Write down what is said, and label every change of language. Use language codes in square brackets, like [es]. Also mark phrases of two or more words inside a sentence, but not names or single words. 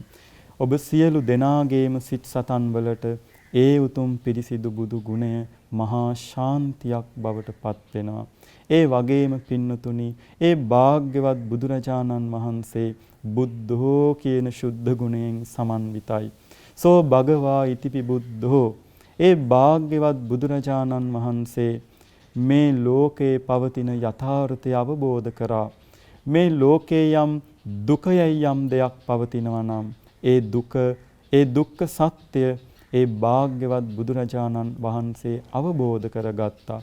[si] ඔබ සියලු දෙනාගේම සිත් සතන් වලට ඒ උතුම් පිරිසිදු බුදු ගුණය මහා ශාන්තියක් බවට පත් වෙනවා. ඒ වගේම පින්නතුනි, ඒ භාග්‍යවත් බුදුරජාණන් වහන්සේ බුද්ධෝ කියන ශුද්ධ ගුණයෙන් සමන්විතයි. [pi] සෝ භගවා ඉතිපි බුද්ධෝ. [si] ඒ භාග්‍යවත් බුදුරජාණන් වහන්සේ මේ ලෝකේ පවතින යථාර්ථය අවබෝධ කරා. මේ ලෝකේ යම් දුකයයි යම් දෙයක් පවතිනවා නම් ඒ දුක, ඒ දුක්ඛ සත්‍ය, ඒ භාග්‍යවත් බුදුරජාණන් වහන්සේ අවබෝධ කරගත්තා.